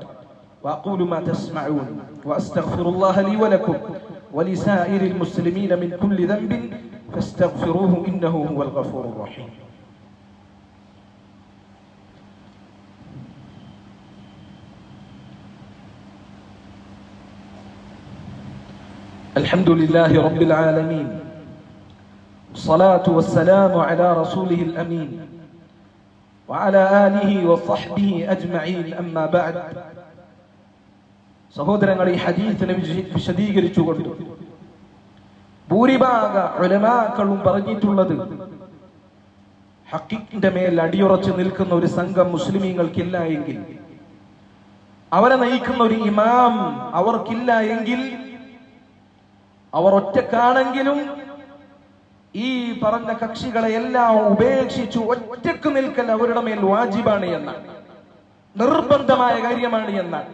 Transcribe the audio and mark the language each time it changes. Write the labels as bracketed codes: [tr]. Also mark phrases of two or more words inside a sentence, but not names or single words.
[ar] وأقول ما تسمعون وأستغفر الله لي ولكم ولسائر المسلمين من كل ذنب فاستغفروه إنه هو الغفور الرحيم. الحمد لله رب العالمين والصلاة والسلام على رسوله الأمين وعلى آله وصحبه أجمعين أما بعد. [ml] സഹോദരങ്ങളെ, ഈ ഹദീസിനെ വിശദീകരിച്ചുകൊണ്ട് ഭൂരിഭാഗ ഉലമാക്കളും പറഞ്ഞിട്ടുള്ളത് ഹഖീഖിന്റെ മേൽ അടിയുറച്ചു നിൽക്കുന്ന ഒരു സംഘം മുസ്ലിമീങ്ങൾക്കില്ല എങ്കിൽ, അവരെ നയിക്കുന്ന ഒരു ഇമാം അവർക്കില്ല എങ്കിൽ, അവർ ഒറ്റക്കാണെങ്കിലും ഈ പറഞ്ഞ കക്ഷികളെ എല്ലാം ഉപേക്ഷിച്ചു ഒറ്റക്ക് നിൽക്കൽ അവരുടെ മേൽ വാജിബാണ് എന്നാണ്, നിർബന്ധമായ കാര്യമാണ് എന്നാണ്.